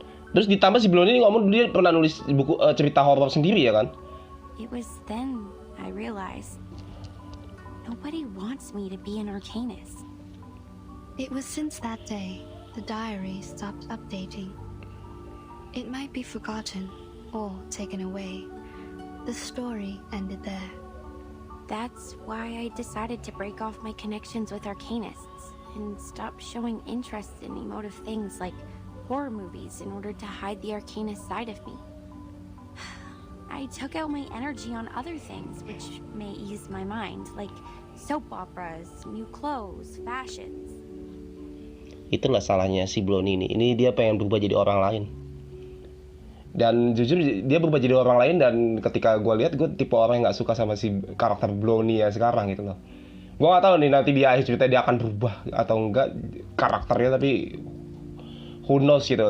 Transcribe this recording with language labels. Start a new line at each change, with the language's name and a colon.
Indonesian: Terus ditambah si Bloni ini ngomong dia pernah nulis buku cerita horor sendiri ya kan?
English: It was then I realized nobody wants me to be an Arcanist. It was since that day the diary stopped updating. It might be forgotten or taken away. The story ended there. That's why I decided to break off my connections with Arcanists and stop showing interest in emotive things like horror movies in order to hide the Arcanist side of me. I took out my energy on other things which may ease my mind, like soap operas, new clothes, fashions.
Indonesian: Itulah salahnya si Bloni ini. Ini dia pengen berubah jadi orang lain. Dan jujur dia berubah jadi orang lain, dan ketika gue lihat, gue tipe orang yang nggak suka sama si karakter Bloni ya sekarang gitu loh. Gue nggak tahu nih nanti di akhir cerita dia akan berubah atau enggak karakternya, tapi
English: who knows
Indonesian: gitu.